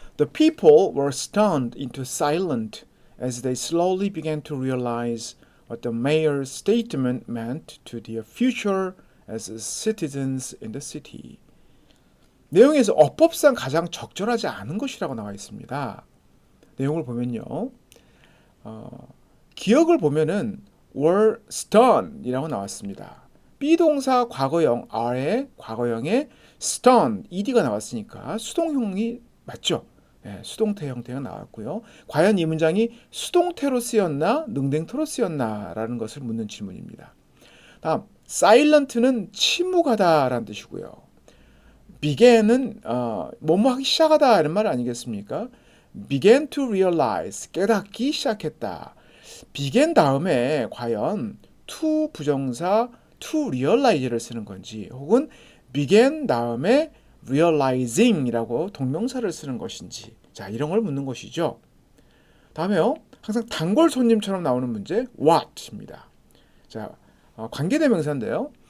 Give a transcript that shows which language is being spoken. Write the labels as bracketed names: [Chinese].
[English] The people were stunned into silence as they slowly began to realize what the mayor's statement meant to their future as citizens in the city. [Korean] 내용에서 어법상 가장 적절하지 않은 것이라고 나와 있습니다. 내용을 보면요. 기억을 보면은 were stunned이라고 나왔습니다. 비동사 과거형 R에 과거형에 stun, ed가 나왔으니까 수동형이 맞죠? 네, 수동태 형태가 나왔고요. 과연 이 문장이 수동태로 쓰였나 능동태로 쓰였나라는 것을 묻는 질문입니다. 다음 silent는 침묵하다라는 뜻이고요. began은 뭐뭐 하기 시작하다 이런 말 아니겠습니까? [English] began to realize [Korean] 깨닫기 시작했다. began 다음에 과연 to 부정사 to realize를 쓰는 건지 혹은 began 다음에 realizing이라고 동명사를 쓰는 것인지 자 이런 걸 묻는 것이죠. 다음에요. 항상 단골 손님처럼 나오는 문제 what입니다. 자 관계대명사인데요.